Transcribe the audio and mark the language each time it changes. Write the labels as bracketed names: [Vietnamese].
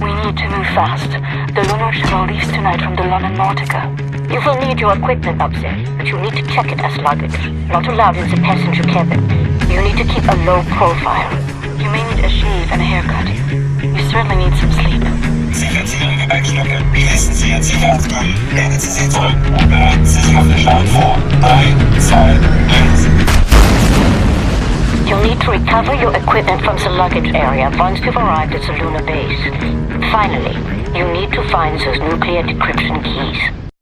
[English] leaves tonight from the London Nautica. You will need your equipment up there, but you need to check it as luggage. Not allowed in the passenger cabin. You need to keep a low profile. You may need a shave and a haircut. You certainly need some sleep. [German] Sie wird sich Ihre Gepäckstücke. Schließen Sie Ihr Sicherheitsgurt. Lehnen Sie sich zurück und bereiten Sie sich auf den Start vor. [English] 3, 2, 1. You'll need to recover your equipment from the luggage area once you've arrived at the lunar base. Finally, you need to find those nuclear decryption keys.